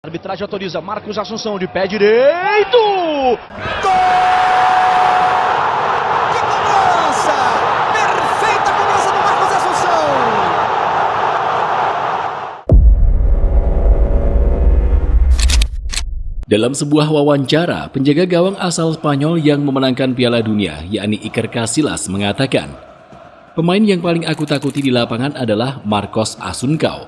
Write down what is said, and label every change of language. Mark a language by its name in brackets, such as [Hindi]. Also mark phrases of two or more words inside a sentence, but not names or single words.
[Portuguese] arbitragem autoriza Marcos Assunção de pé direito. Gol! Que cobrança! Perfeita cobrança do Marcos Assunção! [Indonesian] Dalam sebuah wawancara, penjaga gawang asal Spanyol yang memenangkan Piala Dunia, yakni Iker Casillas, mengatakan, pemain yang paling aku takuti di lapangan adalah Marcos Assunção.